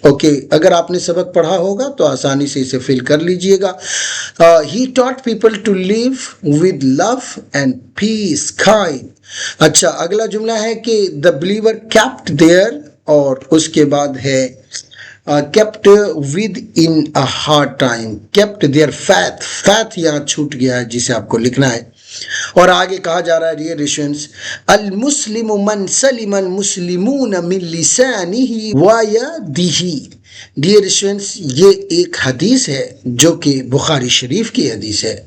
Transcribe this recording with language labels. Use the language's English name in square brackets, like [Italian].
[Hindi] Okay, अगर आपने सबक पढ़ा होगा तो आसानी से इसे फिल कर लीजिएगा. [English] He taught people to live with love and peace, kind. [Hindi] अच्छा, अगला जुमला है कि [English] the believer kept their, [Hindi] और उसके बाद है [English] kept with in a hard time. kept their faith [Hindi] यहाँ छूट गया है जिसे आपको लिखना है. और आगे कहा जा रहा है डियर स्टूडेंट्स, [Arabic] अल मुस्लिम मन सलिम अल मुस्लिमून मिन लिसानिही व यदिही. [Hindi] डियर स्टूडेंट्स, ये एक हदीस है जो कि बुखारी शरीफ की हदीस है.